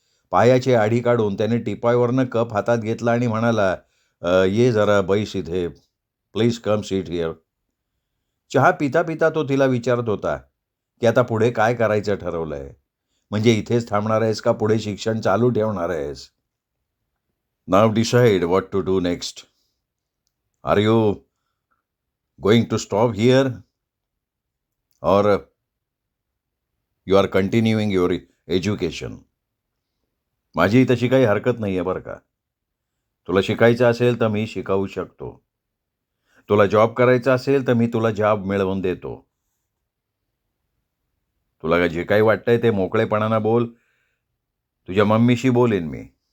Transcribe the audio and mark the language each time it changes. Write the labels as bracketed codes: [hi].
[mr] पायाची आढी काढून त्याने टिपायवरनं कप हातात घेतला आणि म्हणाला, ये जरा बैस इथे, [en] Please come seat here. [mr] चहा पिता पिता तो तिला विचारत होता की आता पुढे काय करायचं ठरवलंय. म्हणजे इथेच थांबणार आहेस का पुढे शिक्षण चालू ठेवणार आहेस? [en] Now decide what to do next. Are you going to stop here or you are continuing your education? [mr] माझी तशी काही हरकत नाही आहे बरं का. तुला शिकायचं असेल तर मी शिकवू शकतो. तुला जॉब करायचा असेल तर मी तुला जॉब मिळवून देतो. तुला जे काही वाटतंय ते मोकळेपणानं बोल. तुझ्या मम्मीशी बोलेन मी.